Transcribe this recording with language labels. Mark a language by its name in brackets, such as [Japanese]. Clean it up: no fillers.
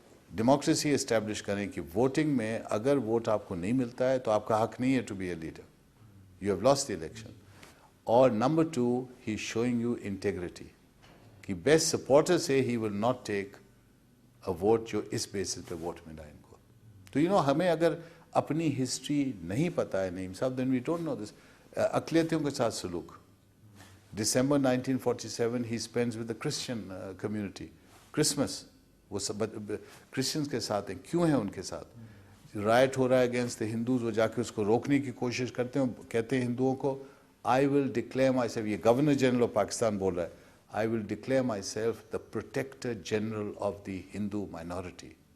[Urdu] Democracy establish کریں کہ voting میں اگر ووٹ آپ کو نہیں ملتا ہے تو آپ کا حق نہیں ہے [English] To be a leader, you have lost the election. اور number 2 ہی showing you integrity کہ best supporter سے ہی will not take a vote [Urdu] جو اس بیسس پہ ووٹ ملا ان کو. تو ہمیں اگر اپنی ہسٹری نہیں پتہ ہے نعیم صاحب، [English] Then we don't know this. [Urdu] اقلیتوں کے ساتھ سلوک، [English] December 1947 he spends with the Christian community. [Urdu] Christmas وہ سب کرسچنس کے ساتھ ہیں. کیوں ہیں ان کے ساتھ؟ رائٹ ہو رہا ہے [English] against the Hindus, [Urdu] وہ جا کے اس کو روکنے کی کوشش کرتے ہیں. کہتے ہیں ہندوؤں کو [English] I will declare myself, یہ governor general of Pakistan [Urdu] بول رہا ہے، [English] I will declare myself the protector general of the Hindu minority.